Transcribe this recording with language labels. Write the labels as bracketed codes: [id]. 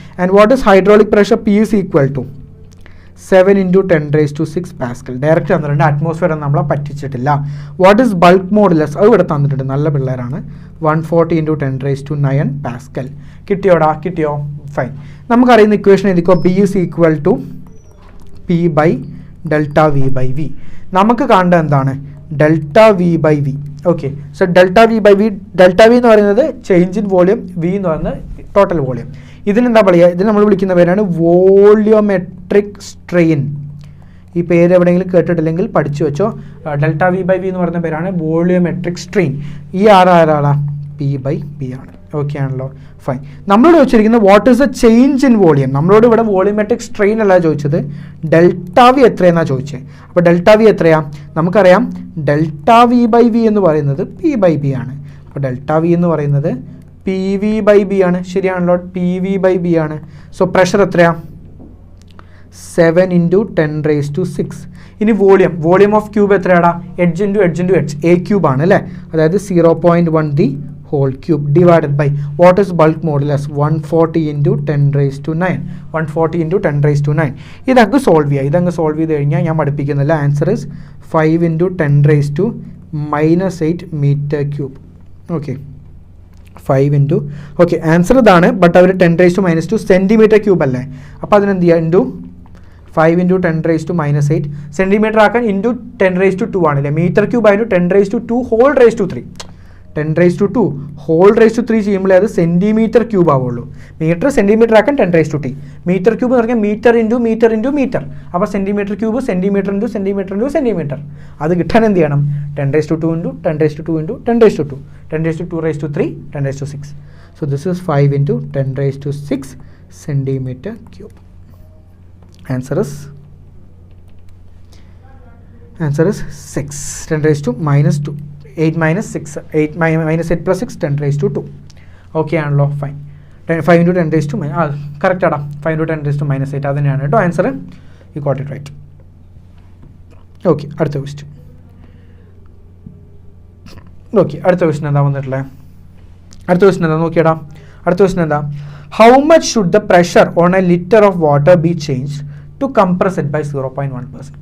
[en] And what is hydraulic pressure? P is equal to 7 into 10⁶ Pascal. [ml] Direct തന്നിട്ടുണ്ട്. Atmosphere നമ്മളെ പറ്റിച്ചിട്ടില്ല. [en] What is bulk modulus? [ml] അത് ഇവിടെ തന്നിട്ടുണ്ട്. നല്ല പിള്ളേരാണ്. 140 into 10⁹ Pascal. കിട്ടിയോ? ഫൈൻ. നമുക്കറിയുന്ന ഇക്വേഷൻ എഴുതിക്കോ. [en] B is equal to P by delta V by V. [ml] നമുക്ക് കാണേണ്ടത് എന്താണ്? Delta V by V. [en] Okay, so delta V by V. [ml] Delta V എന്ന് പറയുന്നത് ചേഞ്ച് ഇൻ വോളിയം, വി എന്ന് പറയുന്നത് ടോട്ടൽ വോളിയം. ഇതിനെന്താ പറയുക? ഇതിന് നമ്മൾ വിളിക്കുന്ന പേരാണ് വോളിയോമെട്രിക് സ്ട്രെയിൻ. ഈ പേര് എവിടെയെങ്കിലും കേട്ടിട്ടില്ലെങ്കിൽ പഠിച്ചു വെച്ചോ. ഡെൽറ്റ വി ബൈ വി എന്ന് പറയുന്ന പേരാണ് വോളിയോമെട്രിക് സ്ട്രെയിൻ. ഈ ആരാളാ? പി ബൈ ബി ആണ്. ഓക്കെ ആണല്ലോ. ഫൈൻ. നമ്മളോട് ചോദിച്ചിരിക്കുന്നത് [en] What is the change in volume. [ml] നമ്മളോട് ഇവിടെ വോളിയോമെട്രിക് സ്ട്രെയിൻ അല്ല ചോദിച്ചത്, ഡെൽറ്റ വി എത്രയെന്നാണ് ചോദിച്ചത്. അപ്പോൾ ഡെൽറ്റ വി എത്രയാ? നമുക്കറിയാം ഡെൽറ്റ വി ബൈ വി എന്ന് പറയുന്നത് പി ബൈ ബി ആണ്. അപ്പോൾ ഡെൽറ്റ വി എന്ന് പറയുന്നത് പി വി ബൈ ബി ആണ്. ശരിയാണല്ലോ, പി വി ബൈ ബി ആണ്. സോ പ്രഷർ എത്രയാ? 7 into 10⁻⁶. ഇനി volume of cube എത്രയാടാ? Edge into edge. A cube ആണ് അല്ലേ, അതായത് 0.1 the [en] whole cube divided by what is bulk modulus 140 into 10 raised to 9. [ml] 140 into 10 raised to 9. ഇതങ്ങ് solve ചെയ്യുക. ഇതങ്ങ് solve ചെയ്ത് കഴിഞ്ഞാൽ ഞാൻ പഠിപ്പിക്കുന്നില്ല. [en] Answer is 5 into 10 raised to -8 meter cube. [ml] Okay, 5 into okay answer ഇതാണ്. But our 10 raised to -2 centimetre cube അല്ലേ? അപ്പോൾ അതിനെന്ത് ചെയ്യുക? Into 5 into 10 raised to -8 centimetre ആക്കാൻ ഇൻറ്റു 10 raised to 2 ആണല്ലേ? [en] Metre cube ആയിട്ട് 10 raised to 2 whole raised to 3. [ml] 10 raised to 2 whole raised to 3 ചെയ്യുമ്പോഴേ അത് സെൻറ്റിമീറ്റർ ക്യൂബ് ആവുള്ളൂ. മീറ്റർ സെൻറ്റിമീറ്റർ ആക്കാൻ 10 raised to t. Metre cube എന്ന് പറഞ്ഞാൽ metre into metre into metre. അപ്പോൾ centimetre cube centimetre into centimetre into centimetre. അത് കിട്ടാൻ എന്ത് ചെയ്യണം? [en] 10 raised to 2 into 10 raised to 2 into 10 raised to 2. 10 raised to 2 raised to 3, 10 raised to 6. So this is 5 into 10 raised to 6 centimeter cube. Answer is 6. 10 raised to -2. 8 minus 6. 8 minus 8 plus 6. 10 raised to 2. Okay [ml] ആണല്ലോ? Fine. [en] 5 into 10 raised to correct ആടാ. [ml] 5 into 10 raised to -8 അത് തന്നെയാണ് കേട്ടോ answer. [en] You got it right. [ml] Okay, അടുത്ത question. Okay, അടുത്ത question എന്താ വന്നിട്ടുള്ളത്? അടുത്ത ക്വസ്റ്റ്യൻ എന്താ നോക്കിയടാ? അടുത്ത ക്വസ്റ്റ്യൻ എന്താ? [en] How much should the pressure on a litre of water be changed to compress it by 0.1%.